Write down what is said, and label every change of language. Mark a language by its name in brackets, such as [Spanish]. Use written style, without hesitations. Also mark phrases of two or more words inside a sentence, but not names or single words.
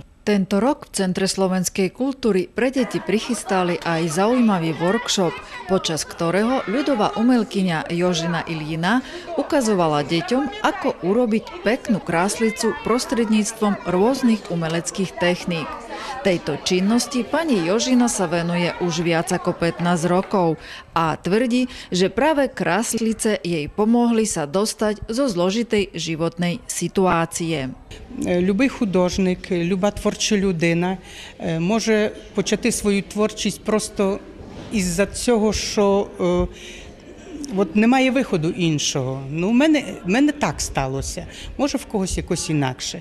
[Slovak] Tento rok v Centre slovenskej kultúry pre deti prichystali aj zaujímavý workshop, počas ktorého ľudová umelkyňa Jožina Ilína ukazovala deťom, ako urobiť peknú kráslicu prostredníctvom rôznych umeleckých techník. Tejto činnosti pani Jožina sa venuje už viac ako 15 rokov a tvrdí, že práve kráslice jej pomohli sa dostať zo zložitej životnej situácie. [Ukrainian] Любий художник, люба творча людина може почати свою творчість просто із-за цього, що от немає виходу іншого. Ну, в мене так сталося, може в когось якось інакше.